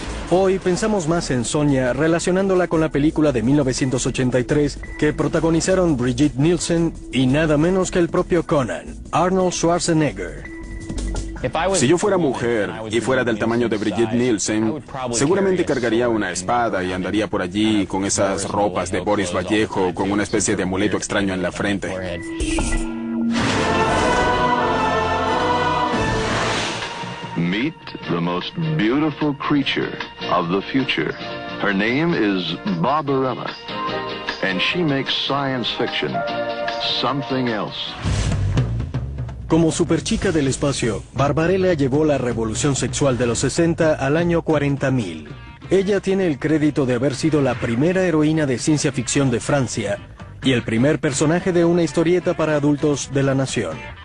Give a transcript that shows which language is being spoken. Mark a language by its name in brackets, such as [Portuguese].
[Spanish] Hoy pensamos más en Sonja relacionándola con la película de 1983 que protagonizaron Brigitte Nielsen y nada menos que el propio Conan, Arnold Schwarzenegger. Si yo fuera mujer y fuera del tamaño de Brigitte Nielsen, seguramente cargaría una espada y andaría por allí con esas ropas de Boris Vallejo con una especie de amuleto extraño en la frente. [English] Meet the most beautiful creature of the future. Her name is Barbarella, and she makes science fiction something else. [Spanish] Como superchica del espacio, Barbarella llevó la revolución sexual de los 60 al año 40.000. Ella tiene el crédito de haber sido la primera heroína de ciencia ficción de Francia y el primer personaje de una historieta para adultos de la nación.